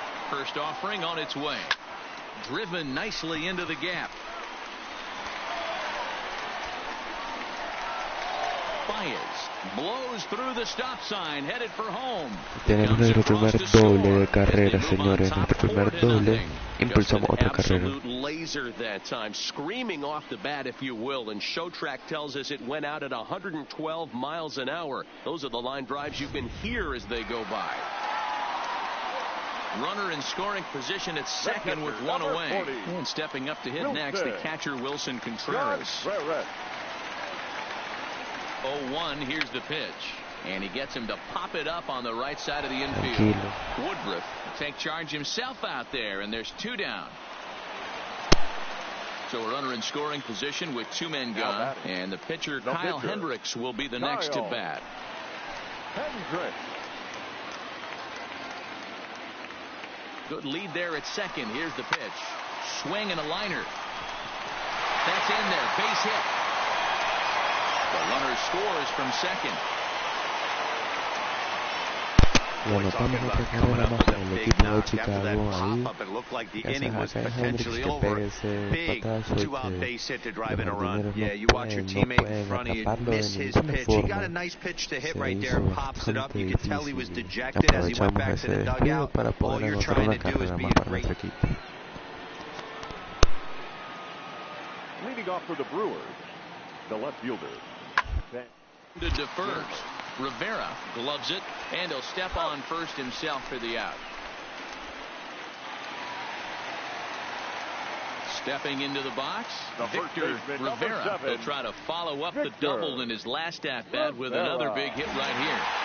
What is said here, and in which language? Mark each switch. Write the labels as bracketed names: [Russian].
[English] First offering on its way. Driven nicely into the gap. Baez blows through the stop sign, headed for home. [Spanish] Tenemos nuestro primer doble de carrera, señores. Nuestro primer doble. Impulsamos otra carrera. [English] Laser that time, screaming off the bat, if you will, and Show Track tells us it went out at 112 miles an hour. Those are the line drives you can hear as they go by. Runner in scoring position at second with 1 away. And stepping up to hit next, the catcher Wilson Contreras. 0-1, here's the pitch. And he gets him to pop it up on the right side of the infield. Woodruff will take charge himself out there, and there's 2 down. So a runner in scoring position with 2 men gone. And the pitcher, Kyle Hendricks, will be the next to bat. Good lead there at second. Here's the pitch. Swing and a liner. That's in there. Base hit. The runner scores from second. [Spanish] Bueno, vamos a preparar más para el equipo de Chicago ahí. Gracias a Hendricks que pegue ese patazo y que los jardineros no pueden atraparlo de ninguna forma. Se hizo bastante difícil. Aprovechamos ese descuido para poder anotar una carrera más para nuestro equipo. [English] Leading off for the Brewers, the left fielder. To defers. Rivera gloves it, and he'll step on first himself for the out. Stepping into the box, Victor Rivera will try to follow up the double in his last at-bat with another big hit right here.